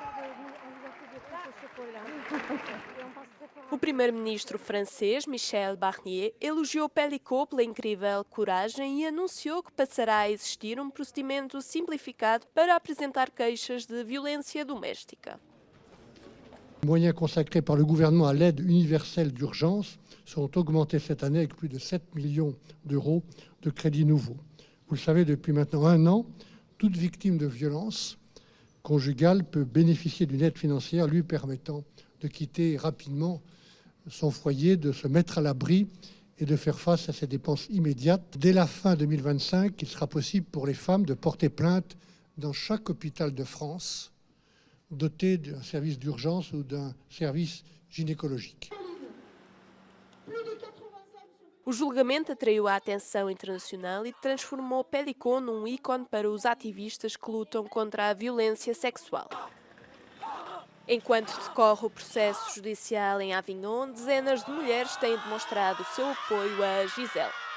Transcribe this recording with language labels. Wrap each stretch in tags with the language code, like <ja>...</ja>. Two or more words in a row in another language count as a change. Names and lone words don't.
<pt>O primeiro-ministro francês, Michel Barnier, elogiou Pelicot pela incrível coragem e anunciou que passará a existir um procedimento simplificado para apresentar queixas de violência doméstica.</pt> <fr>Les moyens consacrés par le gouvernement à l'aide universelle d'urgence seront augmentés cette année avec plus de 7 millions d'euros de crédits nouveaux. Vous le savez, depuis maintenant 1 an, toute victime de violence conjugale peut bénéficier d'une aide financière lui permettant de quitter rapidement son foyer, de se mettre à l'abri et de faire face à ses dépenses immédiates. Dès la fin 2025, il sera possible pour les femmes de porter plainte dans chaque hôpital de France doté d'un service d'urgence ou d'un service gynécologique.</fr> <pt>O julgamento atraiu a atenção internacional e transformou Pelicot num ícone para os ativistas que lutam contra a violência sexual. Enquanto decorre o processo judicial em Avignon, dezenas de mulheres têm demonstrado o seu apoio a Gisèle.</pt>